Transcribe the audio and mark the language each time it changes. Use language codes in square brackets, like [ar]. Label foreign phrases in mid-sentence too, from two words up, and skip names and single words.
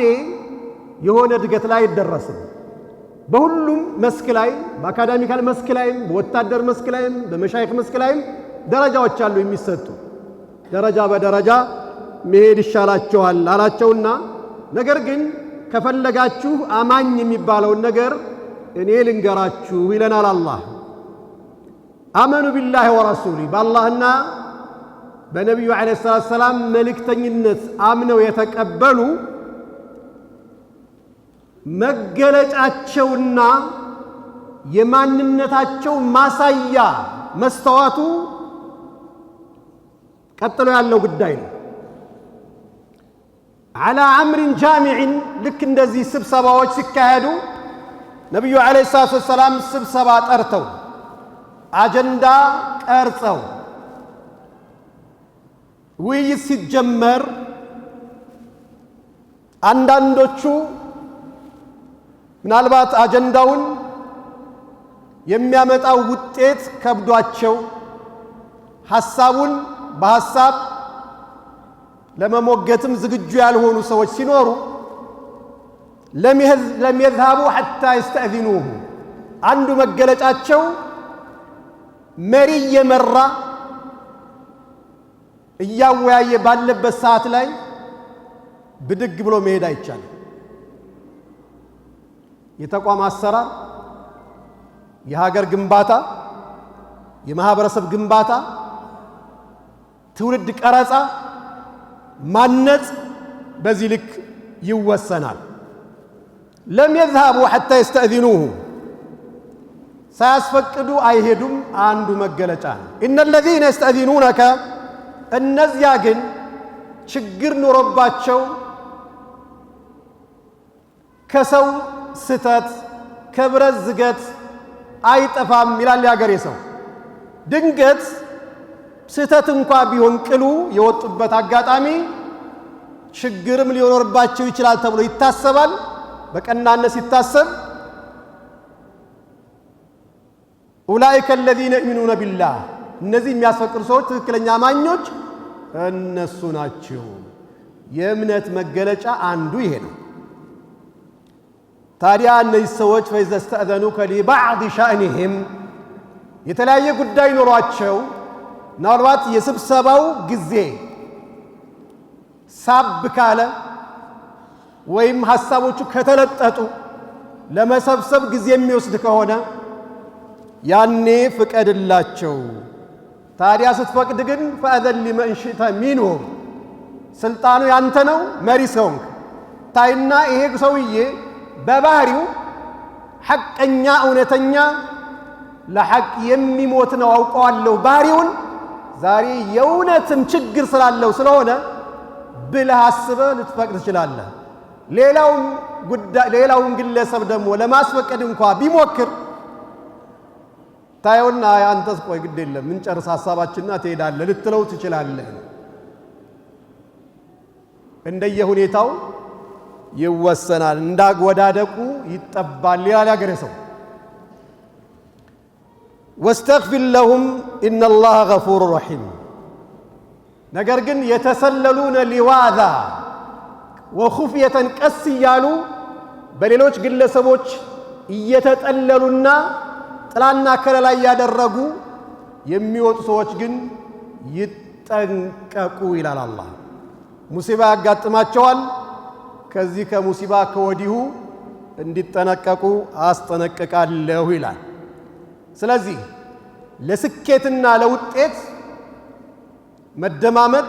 [am] የሆነ እድገት ላይ አይደረስም። በሁሉም መስክ ላይ፣ በአካዳሚካል መስክ ላይም፣ በወታደር መስክ ላይም፣ በመሻይኽ መስክ ላይም ደረጃዎች አሉ የሚሰጡ። ደረጃ በደረጃ መሄድ ይሻላችኋል አላቸውና ነገር ግን ከፈለጋችሁ አማኝ የሚባለውን ነገር እኔ ልንገራችሁ ይለናል አላህ። [ar] آمنوا بالله ورسوله [am] በአላህና በነቢዩ [ar] عليه الصلاة والسلام [am] መልእክተኝነት አምነው የተቀበሉ መገለጫቸውና የማንነታቸው ማሳያ መስተዋቱ ቀጥሎ ያለው ጉዳይ ነው። [ar] على أمر جامع [am] ልክ እንደዚህ ስብሰባዎች ሲካሄዱ ነብዩ [ar] عليه الصلاة والسلام [am] ስብሰባ ጠርተው አጀንዳ ቀርጸው ውይይት ሲጀመር አንዳንዶቹ ምናልባት አጀንዳውን የሚያመጣው ውጤት ከብዷቸው ሐሳቡን በሐሳብ ለመሞገትም ዝግጁ ያልሆኑ ሰዎች ሲኖሩ [ar] لم يذهبوا حتى يستأذنوه [am] አንዱ መገለጫቸው መሪ የመራ እያወያየ ባለበት ሰዓት ላይ ብድግ ብሎ መሄድ አይቻልም። የተቋም አሰራር፣ የሀገር ግንባታ፣ የማህበረሰብ ግንባታ፣ ትውልድ ቀረጻ ማነጽ በዚህ ልክ ይወሰናል። [ar] لم يذهبوا حتى يستأذنوه [am] ሳያስፈቅዱ አይሄዱም አንዱ መገለጫ ነው። [ar] إن الذين يستأذنونك [am] እነዚያ ግን ችግር ኖሮባቸው ከሰው ስተት ከብረት ዝገት አይጠፋም ይላል ያገሬ ሰው። ድንገት ስተት እንኳን ቢሆን ቅሉ የወጡበት አጋጣሚ ችግርም ሊኖርባቸው ይችላል ተብሎ ይታሰባል። በቀናነት ሲታሰብ [ar] أولئك الذين يؤمنون بالله [am] እነዚህ የሚያስፈቅሩ ሰዎች ትክክለኛ አማኞች እነሱ ናቸው። የእምነት መገለጫ አንዱ ይሄ ነው። ታዲያ እነዚህ ሰዎች [ar] فإذا استأذنوك لبعض شأنهم [am] የተለያየ ጉዳይ ኖሯቸው ምናልባት የስብሰባው ጊዜ ሳብ ካለ ወይም ሐሳቦቹ ከተለጠጡ ለመሰብሰብ ጊዜ የሚወስድ ከሆነ ያኔ ፍቀድላቸው። ታዲያ ስትፈቅድ ግን [ar] فأذن لمن شئت منهم [am] ስልጣኑ ያንተ ነው፣ መሪ ሰውንክ ታይና ይሄ ሰውዬ በባህሪው ሐቀኛ እውነተኛ ለሐቅ የሚሞት ነው አውቀዋለሁ ባህሪውን ዛሬ የእውነትም ችግር ስላለው ስለሆነ ብለህ አስበህ ልትፈቅድ ትችላለህ። ሌላውን ግለሰብ ደግሞ ለማስፈቀድ እንኳን ቢሞክር ታየውና አንተስ ቆይ ግድ የለም ምን ጨርስ ሐሳባችንና ትሄዳለህ ልትለው ትችላለህ። እንደየሁኔታው ይወሰናል እንዳጎዳደቁ ይጠባል ይላል ያገሬ ሰው [ar] واستغفر لهم ان الله غفور رحيم [am] ነገር ግን የተሰለሉነ [ar] لواذا وخفية [am] ቀስ እያሉ በሌሎች ግለሰቦች እየተጠለሉና ጥላና ከለላ ያደረጉ የሚወጡ ሰዎች ግን ይጠንቀቁ ይላል አላህ ሙሲባ ያጋጥማቸዋል ከዚህ ከሙሲባ ከወዲሁ እንዲጠነቀቁ አስጠነቅቃለሁ ይላል ስለዚህ ለስኬትና ለውጤት መደማመጥ